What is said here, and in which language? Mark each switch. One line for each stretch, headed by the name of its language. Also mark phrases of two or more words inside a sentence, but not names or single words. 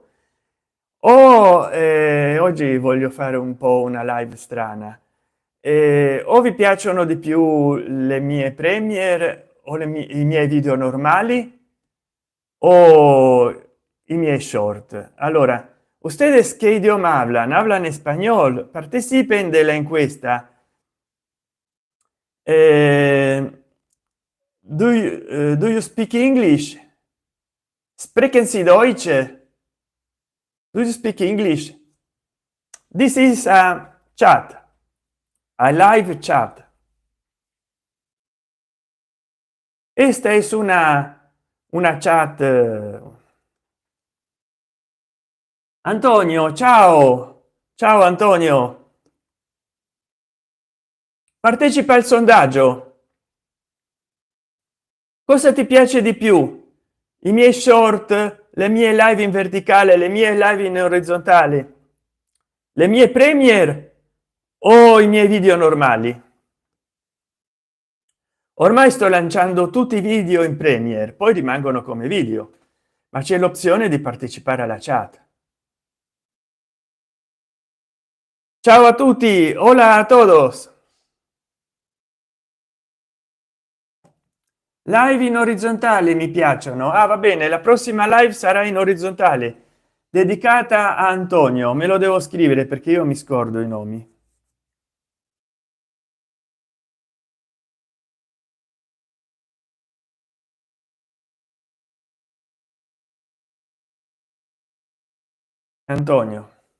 Italian: O oggi voglio fare un po' una live strana. O vi piacciono di più le mie premiere o i miei video normali o i miei short. Allora,
Spanish: ustedes qué idioma hablan? Hablan español. Participen de la encuesta.
English: Eh, do you speak English?
German: Sprechen Sie Deutsch?
English: Do you speak English? This is a chat, a live chat.
Spanish: esta es una chat. Antonio,
Italian: ciao, ciao Antonio, partecipa al sondaggio. Cosa ti piace di più, i miei short, le mie live in verticale, le mie live in orizzontale, le mie premier o i miei video normali? Ormai sto lanciando tutti i video in premier, poi rimangono come video, ma c'è l'opzione di partecipare alla chat. Ciao a tutti,
Spanish: hola a todos.
Italian: Live in orizzontale mi piacciono. Ah, va bene, la prossima live sarà in orizzontale, dedicata a Antonio. Me lo devo scrivere perché io mi scordo i nomi. Antonio.